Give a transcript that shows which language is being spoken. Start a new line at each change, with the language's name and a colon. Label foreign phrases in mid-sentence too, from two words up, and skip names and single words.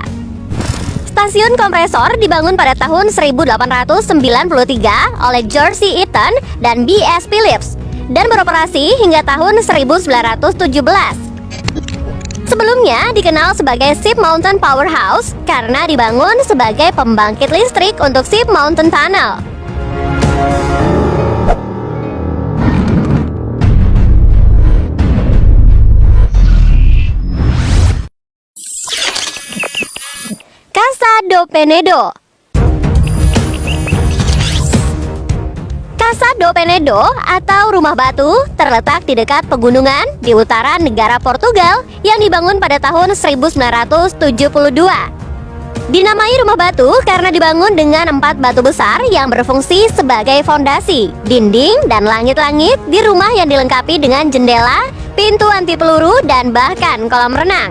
Indonesian: Stasiun kompresor dibangun pada tahun 1893 oleh George C. Eaton dan B.S. Phillips dan beroperasi hingga tahun 1917. Sebelumnya dikenal sebagai Ship Mountain Powerhouse karena dibangun sebagai pembangkit listrik untuk Ship Mountain Tunnel. Casa do Penedo. Casa do Penedo atau Rumah Batu terletak di dekat pegunungan di utara negara Portugal yang dibangun pada tahun 1972. Dinamai Rumah Batu karena dibangun dengan 4 batu besar yang berfungsi sebagai fondasi, dinding, dan langit-langit di rumah yang dilengkapi dengan jendela, pintu anti peluru, dan bahkan kolam renang.